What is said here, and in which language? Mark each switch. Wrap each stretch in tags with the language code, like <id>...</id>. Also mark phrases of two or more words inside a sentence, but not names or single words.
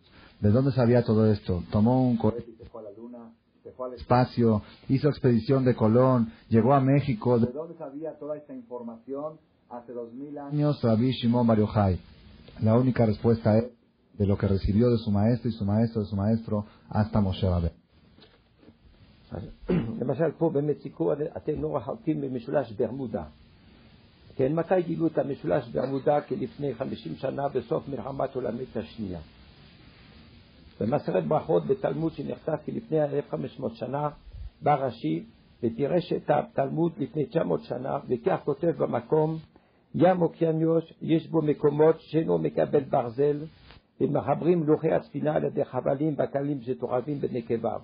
<es>¿De dónde sabía todo esto? Tomó un cohete y se fue a la luna, se fue al espacio, hizo expedición de Colón, llegó a México. ¿De dónde sabía toda esta información hace 2000 años Rabbi Shimon Bar Yochai? La única respuesta es de lo que recibió de su maestro y su maestro de su maestro hasta Moshe Rabbeinu.</es> <he>למשל פה במקסיקו אתם לא רחוקים במשולש ברמודה. כן, מתי גילו את המשולש ברמודה? כלפני 50 שנה בסוף מלחמת העולמית השנייה. במסכת ברכות בתלמוד שנכתב כלפני 1500 שנה בא רש"י ופירש את התלמוד לפני 900 שנה וכך כותב במקום ים אוקיינוס יש בו מקומות שאינו מקבל ברזל ומחברים לוחי הספינה על ידי חבלים בקלים שתורבים בנקביו.</he>